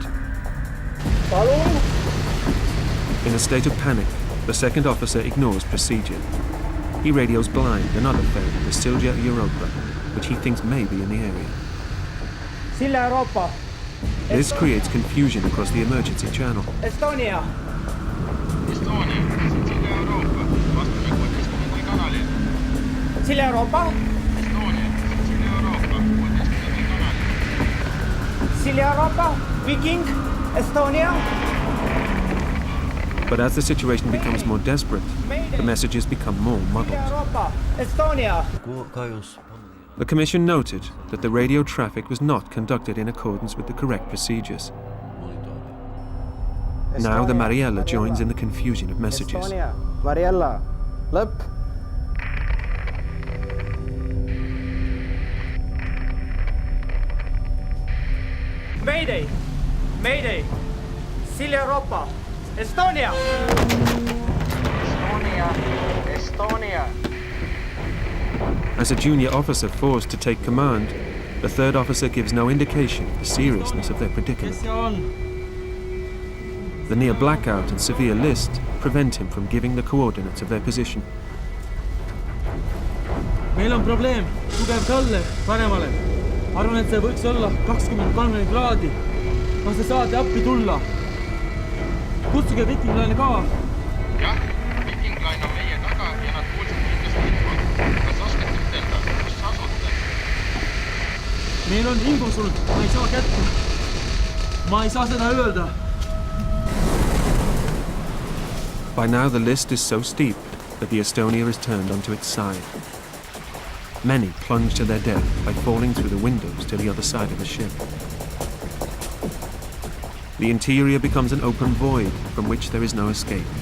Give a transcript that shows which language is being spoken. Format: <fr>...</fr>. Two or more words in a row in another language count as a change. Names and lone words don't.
<et>Palun!</et> <en>In a state of panic, the second officer ignores procedure. He radios blind another ferry, the Silja Europa, which he thinks may be in the area. Silja Europa! This creates confusion across the emergency channel. Estonia! Silja Europa! Silja Europa! Viking! Estonia! But as the situation becomes more desperate, the messages become more muddled. Europa! Estonia! The Commission noted that the radio traffic was not conducted in accordance with the correct procedures. Now the Mariella joins in the confusion of messages. Estonia! Mariella! Lõpp! Mayday! Mayday! Silja Europa! Estonia! Estonia! Estonia! As a junior officer forced to take command, the third officer gives no indication of the seriousness of their predicament. The near blackout and severe list prevent him from giving the coordinates of their position.</en> <et>Meil on probleem, tugev talle paremale. Arvan, et see võiks olla 20-30 kraadi. Kas te saate appi tulla? Kutsuge Viking Line'i ka. Jah, Viking Line on meie taga ja nad kuulsid kindlasti infot. Kas oskate ütelda, kus asute? Meil on info sul, ma ei saa kätte. Ma ei saa seda öelda.</et> <en>By now the list is so steep that the Estonia is turned onto its side. Many plunge to their death by falling through the windows to the other side of the ship. The interior becomes an open void from which there is no escape.</en>